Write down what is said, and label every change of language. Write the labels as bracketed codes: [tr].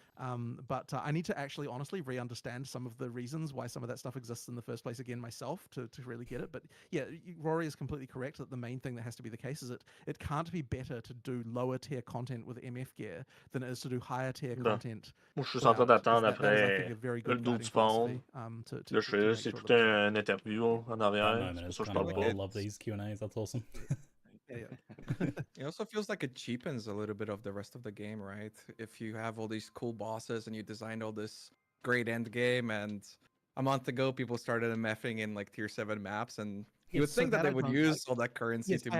[en] But I need to actually honestly re-understand some of the reasons why some of that stuff exists in the first place again myself to really get it. But yeah, Rory is completely correct that the main thing that has to be the case is it can't be better to do lower tier content with MF gear than it is to do higher tier content. [fr] Moi, je suis en train d'attendre après le dos du pont. Là, c'est tout un interview en arrière. C'est pour ça que je parle pas. [en] I love these Q&As. That's awesome. It also feels like it cheapens a little bit of the rest of the game, right? If you have all these cool bosses and you designed all this great end game, and a month ago people started MFing in tier 7 maps, and you would think that they would use all that currency to move on.